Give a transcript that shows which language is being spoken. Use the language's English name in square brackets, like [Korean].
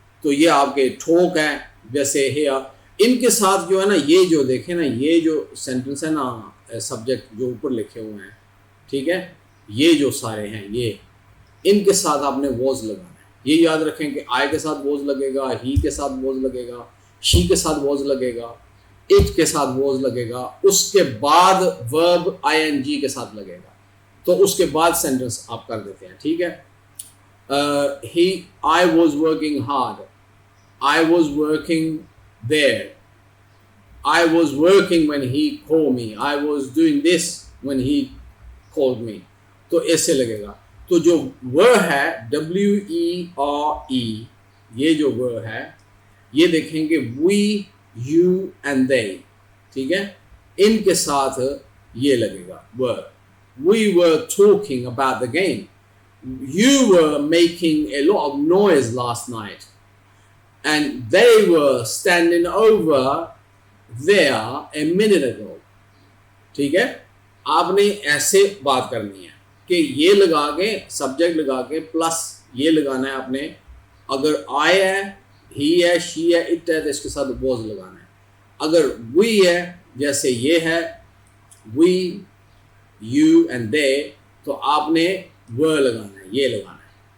[Hindi] तो ये आपके ठोक है, जैसे हेयर, इनके साथ जो है ना, ये जो देखें ना, ये जो सेंटेंस है ना, सब्जेक्ट जो ऊपर लिखे हुए हैं, ठीक है, ये जो सारे हैं, ये इनके साथ आपने वॉज लगाना है। ये याद रखें कि आई के साथ वॉज लगेगा, ही के साथ वॉज लगेगा, शी के साथ वॉज लगेगा, इट के साथ वॉज लगेगा, उसके बाद वर्ब ing के साथ लगेगा, तो उसके बाद सेंटेंस आप कर देते हैं, ठीक है। [English] I was working hard, I was working there, I was working when he called me, I was doing this when he called me, [Hindi] तो ऐसे लगेगा। तो जो were है WERE, ये जो were है, ये देखेंगे we, you and they, ठीक है, इनके साथ ये लगेगा were। [English] We were talking about the game, you were making a lot of noise last night, and they were standing over there a minute ago, [Hindi] ठीक है। आपने ऐसे बात करनी है कि ये लगा के सब्जेक्ट लगा के प्लस ये लगाना है आपने। अगर आई है, ही है, शी है, इट है तो इसके साथ वॉज लगाना है। अगर वी है, जैसे ये है वी, यू एंड दे, तो आपने व लगाना है, ये लगाना है।